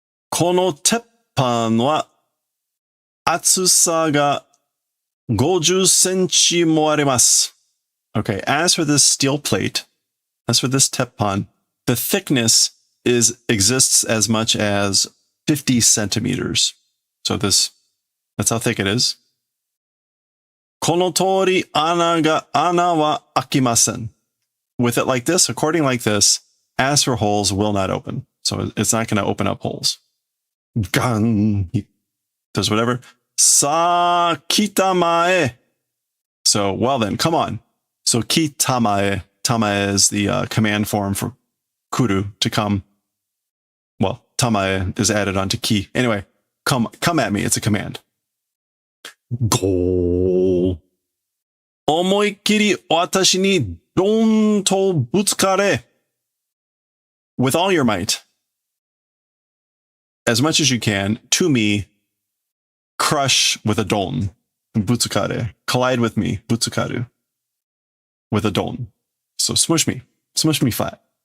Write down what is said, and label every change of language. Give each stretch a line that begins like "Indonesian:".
Japanese: この鉄板は厚さが50センチもあります.
English: Okay, as for this steel plate, as for this teppan, the thickness exists as much as 50 centimeters. So that's how thick it is.
Japanese: この通り穴は開きません.
English: With it like this, according like this, as for holes will not open. So it's not going to open up holes. Gang. He does whatever.
Japanese: Sa kitamae.
English: So, well then, come on. So kitamae. Tamae is the command form for kuru, to come. Well, tamae is added onto ki. Anyway, come at me. It's a command. Go.
Japanese: 思いっきり私にドーンとぶつかれ.
English: With all your might. As much as you can, to me, crush with a don. Butsukare. Collide with me. Butsukaru. With a don. So smush me. Smush me flat.